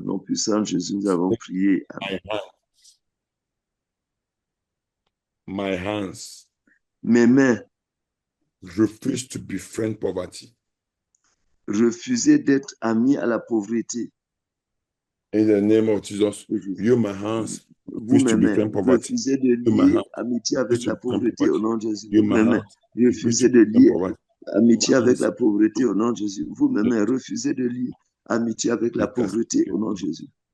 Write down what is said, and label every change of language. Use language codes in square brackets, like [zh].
[fr] nom puissant de Jésus, nous avons prié. Amen. [en] My hands. [fr] Mes mains. [en] Refuse to befriend poverty. [fr] Refuser d'être ami à la pauvreté. [en] In the name of Jesus, you, my hands, [fr] vous, mes mains, refusez de lier amitié avec la pauvreté au nom de Jésus. Vous, mes mains, refusez de lier amitié avec la pauvreté au nom de Jésus. Vous, mes mains, refusez de lier amitié avec la pauvreté au nom de Jésus.